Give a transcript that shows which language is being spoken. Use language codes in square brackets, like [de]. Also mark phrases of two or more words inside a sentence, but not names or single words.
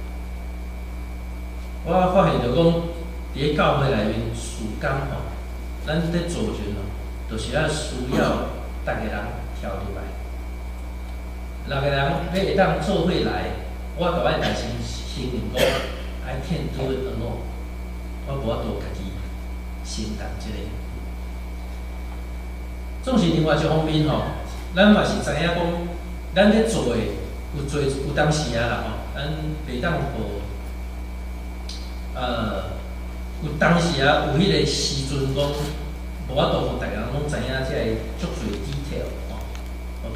[nan] 我发现着讲，伫教会内面事工吼，咱伫做时阵吼，就是需要逐个人跳入来。六个人要会当做伙来，我就爱大声承认讲 ， [en] I can't do it alone， [nan] 我无法度家己承担即个。总是另外一方面吼，咱嘛是知影讲，咱咧做的有当时啊啦吼，咱袂当互。有当时啊，有迄个时阵讲，无法度互大家拢知影即个足侪 detail 吼。